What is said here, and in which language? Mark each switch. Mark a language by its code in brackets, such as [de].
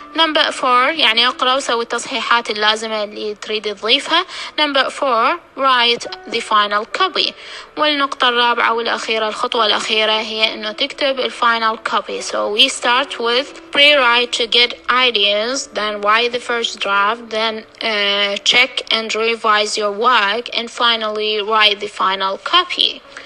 [ar] نمبر 4 يعني اقرأ وسوي التصحيحات اللازمة اللي تريد تضيفها. [en] Number 4 write the final copy. [ar] والنقطة الرابعة والأخيرة الخطوة الأخيرة هي إنه تكتب الفاينل copy. [en] So we start with pre-write to get ideas, then write the first draft, then check and revise your work, and finally write the final copy.